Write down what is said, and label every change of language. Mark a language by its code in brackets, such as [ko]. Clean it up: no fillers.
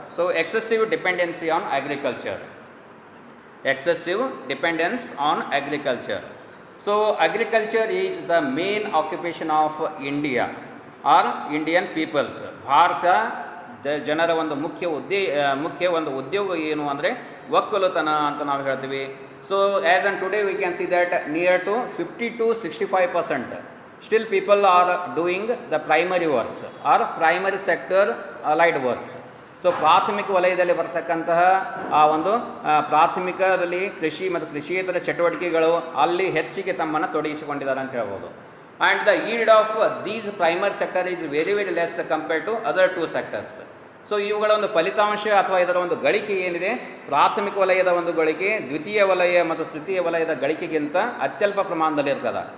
[en] So excessive dependency on agriculture. Excessive dependence on agriculture. So agriculture is the main occupation of India or Indian peoples. [kn] Bharat ಜನರ ಒಂದು ಮುಖ್ಯ ಒಂದು ಉದ್ಯೋಗ ಏನು ಅಂದರೆ ಒಕ್ಕಲುತನ ಅಂತ ನಾವು ಹೇಳ್ತೀವಿ. [en] So as on today we can see that near to 50 to 65% still people are doing the primary works or primary sector allied works. [kn] So ಪ್ರಾಥಮಿಕ ವಲಯದಲ್ಲಿ ಬರ್ತಕ್ಕಂತಹ ಆ ಒಂದು ಪ್ರಾಥಮಿಕದಲ್ಲಿ ಕೃಷಿ ಮತ್ತು ಕೃಷಿಯೇತರ ಚಟುವಟಿಕೆಗಳು ಅಲ್ಲಿ ಹೆಚ್ಚಿಗೆ ತಮ್ಮನ್ನು ತೊಡಗಿಸಿಕೊಂಡಿದ್ದಾರೆ ಅಂತ ಹೇಳ್ಬೋದು. [en] And the yield of these primary sector is very very less compared to other 2 sectors. [kn] So ಇವುಗಳ ಒಂದು ಫಲಿತಾಂಶ ಅಥವಾ ಇದರ ಒಂದು ಗಳಿಕೆ ಏನಿದೆ, ಪ್ರಾಥಮಿಕ ವಲಯದ ಒಂದು ಗಳಿಕೆ ದ್ವಿತೀಯ ವಲಯ ಮತ್ತು ತೃತೀಯ ವಲಯದ ಗಳಿಕೆಗಿಂತ ಅತ್ಯಲ್ಪ ಪ್ರಮಾಣದಲ್ಲಿ ಇರ್ತದೆ.